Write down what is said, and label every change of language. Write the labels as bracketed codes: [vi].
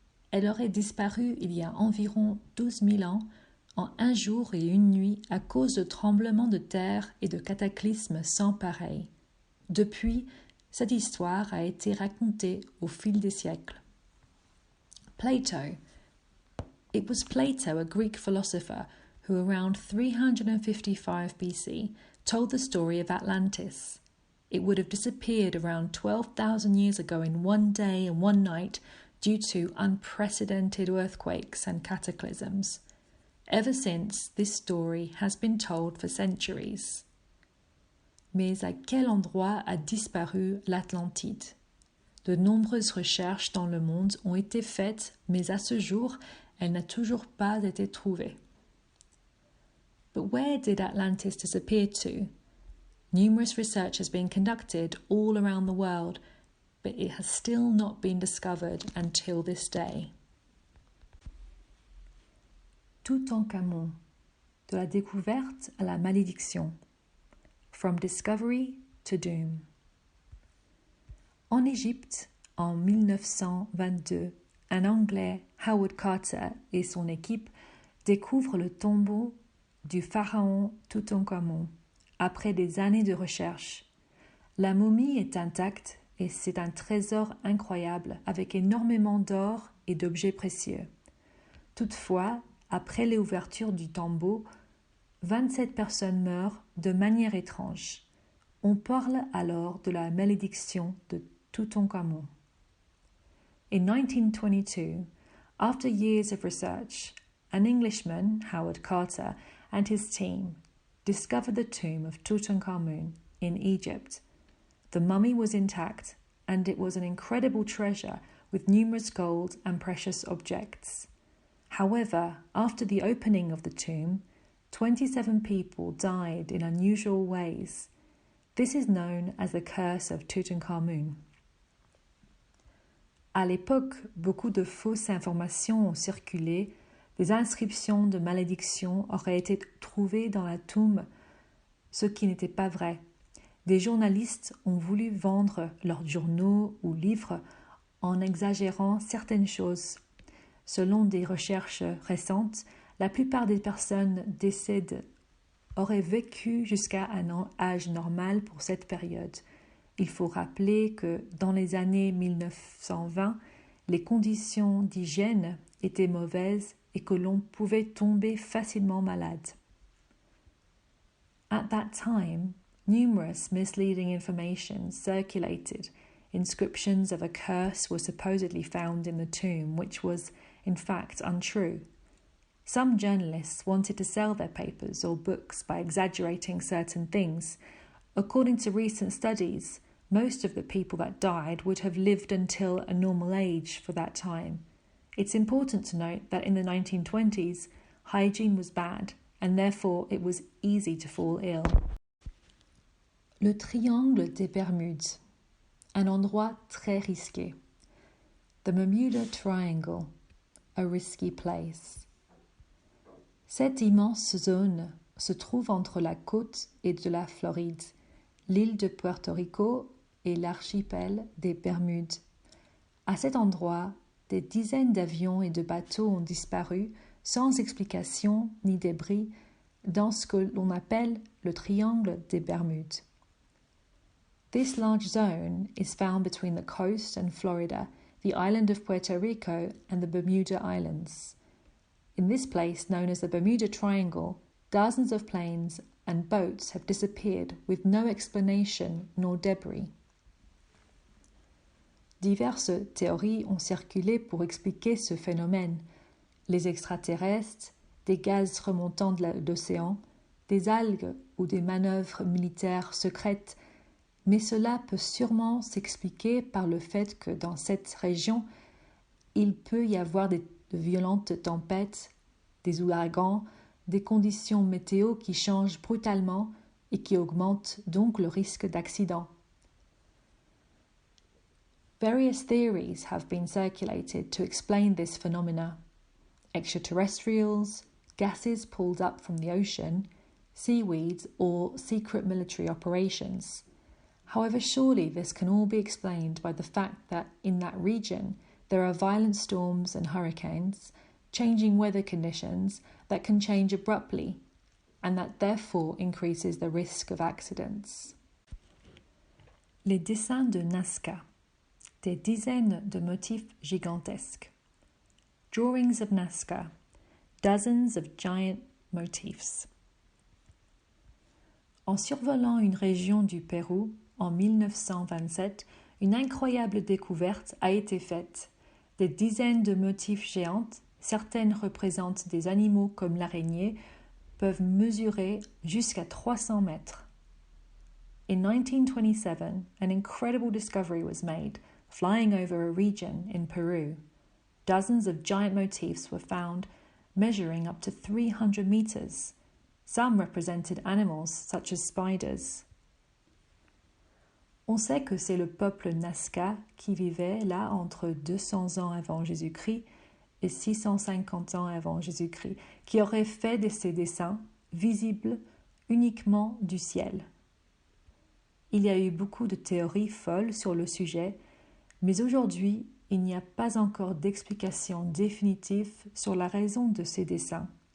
[fr] Elle aurait disparu il y a environ 12 000 ans, en un jour et une nuit, à cause de tremblements de terre et de cataclysmes sans pareil. Depuis, cette histoire a été racontée au fil des siècles. [en] Plato. It was Plato, a Greek philosopher, who around 355 BC told the story of Atlantis. It would have disappeared around 12,000 years ago in one day and one night due to unprecedented earthquakes and cataclysms. Ever since, this story has been told for centuries. [fr] Mais à quel endroit a disparu l'Atlantide? De nombreuses recherches dans le monde ont été faites, mais à ce jour, elle n'a toujours pas été trouvée. [en] But where did Atlantis disappear to? Numerous research has been conducted all around the world, but it has still not been discovered until this day. [fr] Toutankhamon, de la découverte à la malédiction. [en] From discovery to doom. [fr] En Égypte, en 1922, un Anglais, Howard Carter, et son équipe découvrent le tombeau du pharaon Toutankhamon après des années de recherche. La momie est intacte et c'est un trésor incroyable avec énormément d'or et d'objets précieux. Toutefois, après l'ouverture du tombeau, 27 personnes meurent de manière étrange. On parle alors de la malédiction de Toutankhamon. [en] In 1922, after years of research, an Englishman, Howard Carter, and his team discovered the tomb of Tutankhamun in Egypt. The mummy was intact, and it was an incredible treasure with numerous gold and precious objects. However, after the opening of the tomb, 27 people died in unusual ways. This is known as the curse of Tutankhamun. [fr] À l'époque, beaucoup de fausses informations ont circulé. Des inscriptions de malédiction auraient été trouvées dans la tombe, ce qui n'était pas vrai. Des journalistes ont voulu vendre leurs journaux ou livres en exagérant certaines choses. Selon des recherches récentes, la plupart des personnes décédées auraient vécu jusqu'à un âge normal pour cette période. Il faut rappeler que dans les années 1920, les conditions d'hygiène étaient mauvaises et que l'on pouvait tomber facilement malade. [en] At that time, numerous misleading information circulated. Inscriptions of a curse were supposedly found in the tomb, which was, in fact, untrue. Some journalists wanted to sell their papers or books by exaggerating certain things. According to recent studies, most of the people that died would have lived until a normal age for that time. It's important to note that in the 1920s, hygiene was bad, and therefore it was easy to fall ill. [fr] Le triangle des Bermudes, un endroit très risqué. [en] The Bermuda Triangle, a risky place. [fr] Cette immense zone se trouve entre la côte et de la Floride, l'île de Puerto Rico et l'archipel des Bermudes. À cet endroit, des dizaines d'avions et de bateaux ont disparu sans explication ni débris dans ce que l'on appelle le triangle des Bermudes. [en] This large zone is found between the coast and Florida, the island of Puerto Rico, and the Bermuda Islands. In this place, known as the Bermuda Triangle, dozens of planes and boats have disappeared with no explanation nor debris. [fr] Diverses théories ont circulé pour expliquer ce phénomène. Les extraterrestres, des gaz remontant d'océan, des algues ou des manœuvres militaires secrètes, mais cela peut sûrement s'expliquer par le fait que dans cette région, il peut y avoir de violentes tempêtes, des ouragans, des conditions météo qui changent brutalement et qui augmentent donc le risque d'accident. [en] Various theories have been circulated to explain this phenomena. Extraterrestrials, gases pulled up from the ocean, seaweeds, or secret military operations. However, surely this can all be explained by the fact that in that region there are violent storms and hurricanes, changing weather conditions that can change abruptly, and that therefore increases the risk of accidents. [fr] Les dessins de Nazca. Des dizaines de motifs gigantesques. [en] Drawings of Nazca. Dozens of giant motifs. [fr] En survolant une région du Pérou, en 1927, une incroyable découverte a été faite. Des dizaines de motifs géants, certaines représentent des animaux comme l'araignée, peuvent mesurer jusqu'à 300 mètres. [en] In 1927, an incredible discovery was made, flying over a region in Peru. Dozens of giant motifs were found, measuring up to 300 meters. Some represented animals such as spiders. [fr] On sait que c'est le peuple Nazca qui vivait là entre 200 ans avant Jésus-Christ et 650 ans avant Jésus-Christ, qui aurait fait de ces dessins visibles uniquement du ciel. Il y a eu beaucoup de théories folles sur le sujet, mais aujourd'hui, il n'y a pas encore d'explication définitive sur la raison de ces dessins.